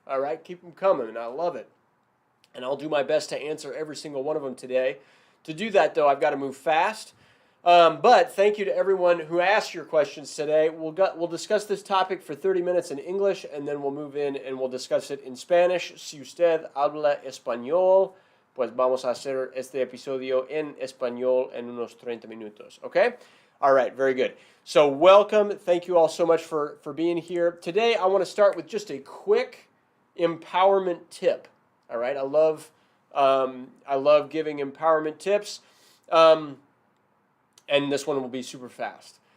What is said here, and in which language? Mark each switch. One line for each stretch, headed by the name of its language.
English: All right, keep them coming, and I love it. And I'll do my best to answer every single one of them today. To do that, though, I've got to move fast. But thank you to everyone who asked your questions today. We'll discuss this topic for 30 minutes in English, and then we'll move in and we'll discuss it in Spanish.
Spanish: Si usted habla español, pues vamos a hacer este episodio en español en unos 30 minutos.
English: Okay? All right, very good. So welcome. Thank you all so much for being here. Today, I want to start with just a quick empowerment tip. All right, I love giving empowerment tips. And this one will be super fast.